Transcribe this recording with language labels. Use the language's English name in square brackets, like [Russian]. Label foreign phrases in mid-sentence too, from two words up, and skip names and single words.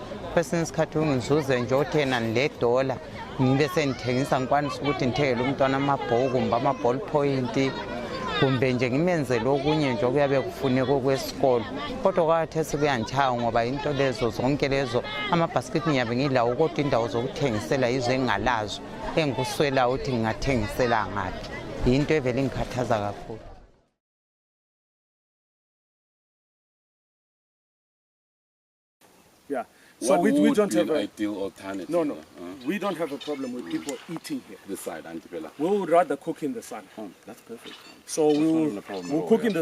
[North Ndebele] kwesinye isikhathi ungizuze nje othena $1 ngibe sengithengisa ngikwanise ukuthi ngithengele umntwana amabhuku kumbe ama- [English] ball point [North Ndebele] kumbe nje ngimenzele okunye nje okuyabe kufuneka okwesikolo kodwa kwathi sekuyangitshaya ngoba into lezo zonke lezo amabhasikiti ngiyabe ngilawo kodwa indawo zokuthengisela yizo engingalazo engikuswela ukuthi ngingathengisela ngaphi into evele ngikhathaza kakhulu. [English] Yeah. So we don't have an ideal alternative. No. We don't have a problem with people eating here. This side, Antipela. We would rather cook in the sun. That's perfect. So we'll cook in